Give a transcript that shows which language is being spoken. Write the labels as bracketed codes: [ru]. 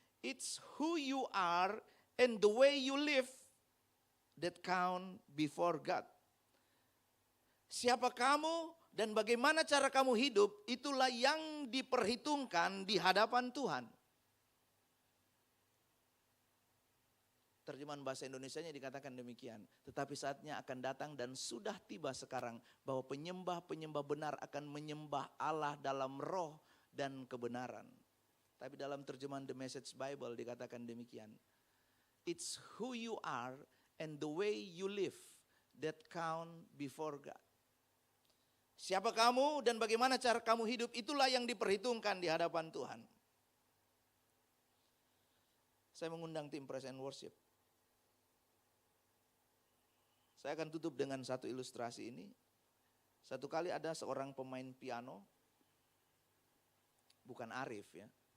[en] It's who you are and the way you live that count before God. [id] Siapa kamu dan bagaimana cara kamu hidup, itulah yang diperhitungkan di hadapan Tuhan. Terjemahan bahasa Indonesianya dikatakan demikian. Tetapi saatnya akan datang dan sudah tiba sekarang bahwa penyembah-penyembah benar akan menyembah Allah dalam roh dan kebenaran. Tapi dalam terjemahan The Message Bible dikatakan demikian. [en] It's who you are and the way you live that count before God. [id] Siapa kamu dan bagaimana cara kamu hidup, itulah yang diperhitungkan di hadapan Tuhan. Saya mengundang tim Praise and Worship. Saya akan tutup dengan satu ilustrasi ini. Satu kali ada seorang pemain piano, bukan Arif ya.